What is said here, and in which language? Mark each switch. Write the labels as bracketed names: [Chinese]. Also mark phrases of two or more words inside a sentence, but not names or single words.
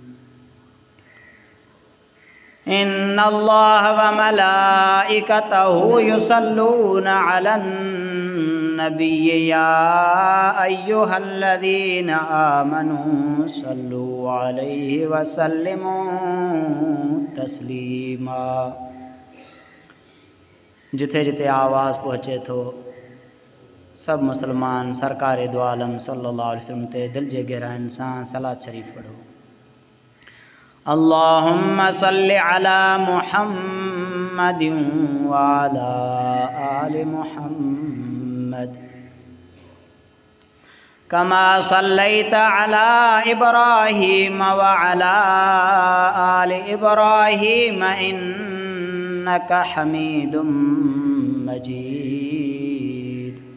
[Arabic] إن الله وملائكته يصلون على النبي يا أيها الذين آمنوا صلوا عليه وسلموا تسليما. [Sindhi] जिथे जिथे आवाज़ पहुँचे थो सब मुसलमान सरकार दो आलम [Arabic] صلى الله عليه وسلم [Sindhi] ते दिल जे गहराइन सां सलात शरीफ पढ़ो। [Arabic] اللهم صل على محمد وعلى آل محمد كما صليت على إبراهيم وعلى آل إبراهيم إنك حميد مجيد.